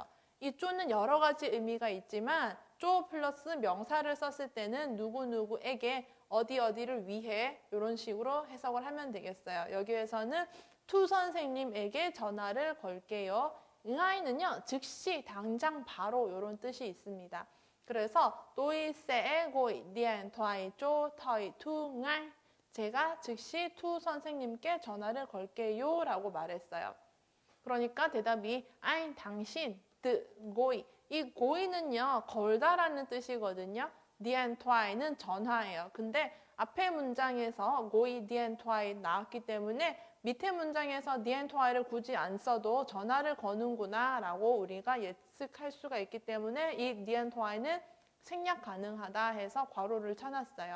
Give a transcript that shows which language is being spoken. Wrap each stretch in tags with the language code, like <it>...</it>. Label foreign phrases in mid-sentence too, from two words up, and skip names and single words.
<ko>이 쪼는 여러 가지 의미가 있지만 쪼 플러스 명사를 썼을 때는 누구누구에게 어디를 위해 이런 식으로 해석을 하면 되겠어요. 여기에서는 투 선생님에게 전화를 걸게요. 응아이는요, 즉시, 당장, 바로 이런 뜻이 있습니다.</ko> <vi>그래서 tôi sẽ gọi điện thoại cho thầy Thu ngay.</vi> <ko>제가 즉시 투 선생님께 전화를 걸게요 라고 말했어요. 그러니까 대답이 아인 당신 뜨 고이 이 고이는요 걸다라는 뜻이거든요. 디엔토아이는 전화예요. 근데 앞에 문장에서</ko> <vi>gọi điện thoại</vi> <ko>나왔기 때문에 밑에 문장에서 디엔토아이를 굳이 안 써도 전화를 거는구나 라고 우리가 예측할 수가 있기 때문에 이 디엔토아이는 생략 가능하다 해서 괄호를 쳐놨어요.</ko>